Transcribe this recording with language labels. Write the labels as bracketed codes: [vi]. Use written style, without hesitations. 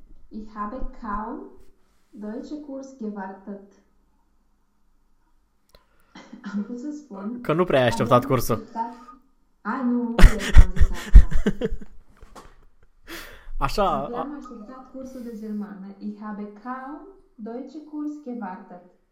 [de] Ich habe kaum deutsche Kurs gewartet. Am Kurs ist von. [ro] Că nu prea ai așteptat cursul. A, nu, eu am zis asta. Așa. Eu am așteptat cursul de germană. [de] Ich habe kaum deutsche Kurs gewartet.